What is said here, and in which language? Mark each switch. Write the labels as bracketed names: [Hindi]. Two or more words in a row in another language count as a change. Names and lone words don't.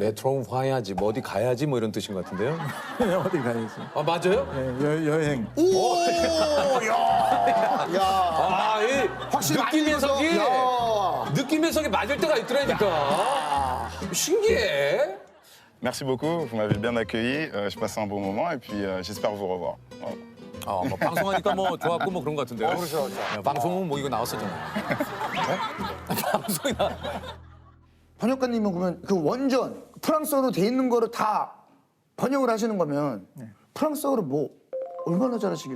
[Korean] 레트롱 화야지 뭐 어디 가야지 뭐 이런 뜻인 것 같은데요. 어디 가야지? 아 맞아요? 여행. 오, 야, 아이 확실히 느낌 많이 해석이 읽어서, 야. 느낌 해석이 맞을 때가 있더라니까. 신기해. [French] Merci beaucoup, vous m'avez bien accueilli. J'ai passé un bon moment et puis j'espère vous revoir. Voilà. [Korean] 뭐 방송하니까 뭐 좋았고 뭐 그런 것 같은데요. 그렇죠. 방송은 뭐 이거 나왔었잖아요. 방송이 나. 번역가님은 그러면 그 원전 프랑스어로 돼 있는 거를 다 번역을 하시는 거면 프랑스어를 뭐 얼마나 잘하시길래?